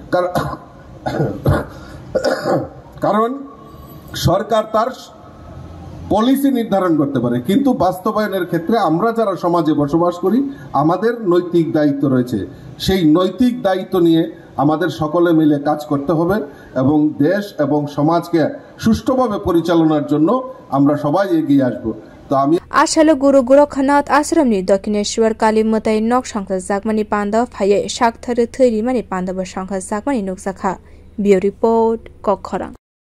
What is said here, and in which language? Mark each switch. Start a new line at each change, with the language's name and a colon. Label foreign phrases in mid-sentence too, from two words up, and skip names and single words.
Bangla: কারণ সরকার তার পলিসি নির্ধারণ করতে পারে, কিন্তু বাস্তবায়নের ক্ষেত্রে আমরা যারা সমাজে বসবাস করি আমাদের নৈতিক দায়িত্ব রয়েছে। সেই নৈতিক দায়িত্ব নিয়ে আমাদের সকলে মিলে কাজ করতে হবে এবং দেশ এবং সমাজকে সুষ্ঠুভাবে পরিচালনার জন্য আমরা সবাই এগিয়ে আসব। তো আমি
Kok Borok: আসলে Gorakhnath Ashram ni dakhineshwar kali mwtai nok sangkha jakmani panda phaye shakthare theri mani panda ba sangkha jakmani nokjakha.
English: Bio report
Kok Borok: Kokkhara।